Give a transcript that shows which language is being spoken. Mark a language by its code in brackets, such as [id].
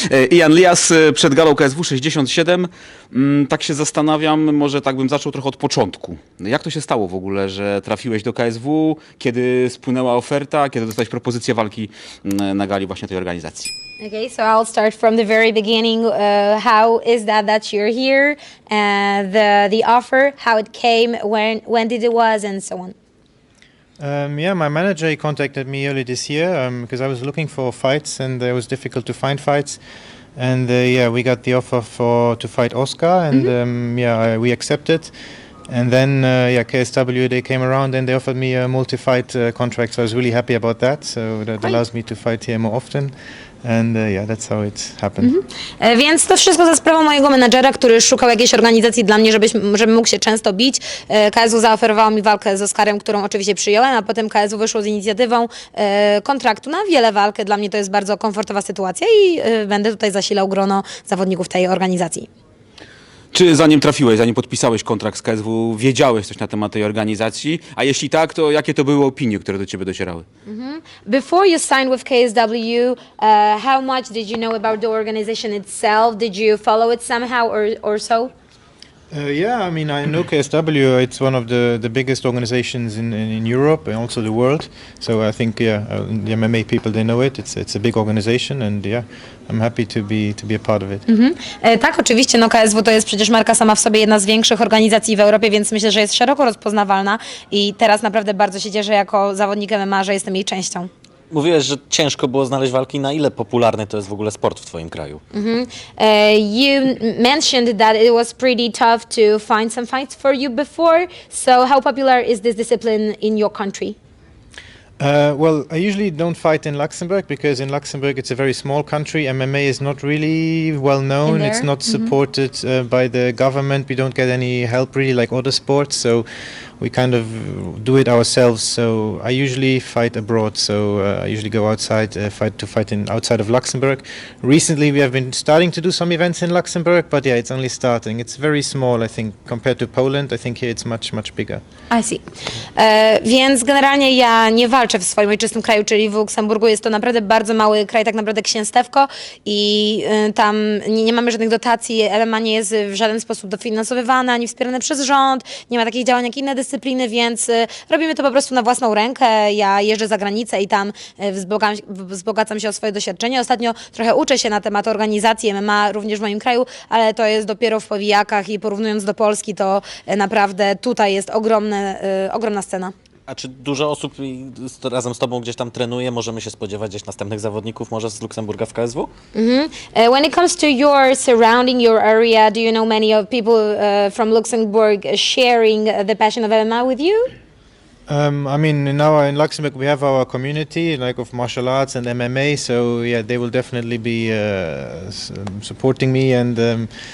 [pl] Yann Liasse przed galą KSW 67. Tak się zastanawiam, może tak bym zaczął trochę od początku. Jak to się stało w ogóle, że trafiłeś do KSW, kiedy spłynęła oferta, kiedy dostałeś propozycję walki na gali właśnie tej organizacji? [en] Okay, so I'll start from the very beginning. How is that you're here? The offer, how it came, when did it was, and so on. Yeah, my manager he contacted me early this year because I was looking for fights and it was difficult to find fights. And yeah, we got the offer to fight Oscar, and we accepted. And then KSW they came around and they offered me a multi-fight contract. So I was really happy about that. So that allows me to fight here more often. And that's how it happened. [pl] Więc to wszystko za sprawą mojego menadżera, który szukał jakiejś organizacji dla mnie, żebym mógł się często bić. KSW zaoferowało mi walkę z Oskarem, którą oczywiście przyjąłem, a potem KSW wyszło z inicjatywą kontraktu na wiele walk. Dla mnie to jest bardzo komfortowa sytuacja i będę tutaj zasilał grono zawodników tej organizacji. Czy zanim trafiłeś, zanim podpisałeś kontrakt z KSW, wiedziałeś coś na temat tej organizacji? A jeśli tak, to jakie to były opinie, które do ciebie docierały? [en] Before you signed with KSW, how much did you know about the organization itself? Did you follow it somehow or so? Yeah, I mean, I know KSW. It's one of the biggest organizations in Europe and also the world. So I think, the MMA people, they know it. It's a big organization, and I'm happy to be a part of it. [pl] Tak, oczywiście, no KSW to jest przecież marka sama w sobie, jedna z większych organizacji w Europie, więc myślę, że jest szeroko rozpoznawalna i teraz naprawdę bardzo się cieszę jako zawodnik MMA, że jestem jej częścią. Mówiłeś, że ciężko było znaleźć walki. Na ile popularny to jest w ogóle sport w twoim kraju? [en] You mentioned that it was pretty tough to find some fights for you before. So how popular is this discipline in your country? Well, I usually don't fight in Luxembourg because in Luxembourg it's a very small country. MMA is not really well known. It's not supported by the government. We don't get any help really like other sports. So we kind of do it ourselves. So I usually fight abroad. So I usually go outside, fight outside of Luxembourg. Recently we have been starting to do some events in Luxembourg, but it's only starting. It's very small, I think, compared to Poland. I think here it's much bigger. I see. [pl] Więc generalnie ja nie walczę w swoim ojczystym kraju, czyli w Luksemburgu. Jest to naprawdę bardzo mały kraj, tak naprawdę księstewko i tam nie mamy żadnych dotacji. MMA nie jest w żaden sposób dofinansowywane ani wspierane przez rząd. Nie ma takich działań jak inne dyscypliny, więc robimy to po prostu na własną rękę. Ja jeżdżę za granicę i tam wzbogacam się o swoje doświadczenie. Ostatnio trochę uczę się na temat organizacji MMA również w moim kraju, ale to jest dopiero w powijakach i porównując do Polski, to naprawdę tutaj jest ogromna scena. A czy dużo osób razem z tobą gdzieś tam trenuje? Możemy się spodziewać gdzieś następnych zawodników może z Luksemburga w KSW? [en] When it comes to your surrounding, your area, do you know many of people from Luxembourg sharing the passion of MMA with you? I mean, in Luxembourg we have our community like of martial arts and MMA. So they will definitely be supporting me and.